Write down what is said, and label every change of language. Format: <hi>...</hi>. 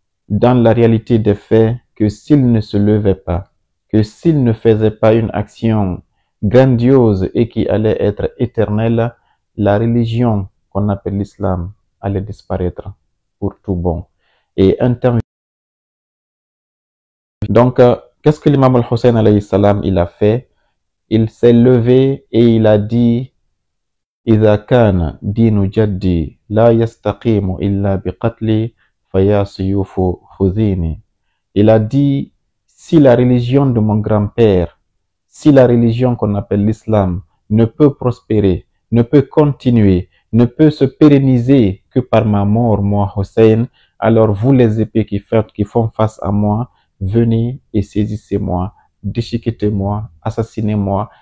<fr>dans la réalité des faits que s'il ne se levait pas, que s'il ne faisait pas une action grandiose et qui allait être éternelle, la religion qu'on appelle l'islam allait disparaître pour tout bon. Et un temps... Donc, qu'est-ce que l'imam al-Hussein alayhi salam il a fait? Il s'est levé et il a dit</fr> <ar>إذا كان دين جدي لا يستقيم إلا بقتلي فيا سيوف خذيني.</ar> <fr>Il a dit, si la religion de mon grand-père, si la religion qu'on appelle l'islam ne peut prospérer, ne peut continuer, ne peut se pérenniser que par ma mort, moi Hussein, alors vous les épées qui font face à moi, venez et saisissez-moi, déchiquetez-moi, assassinez-moi.</fr>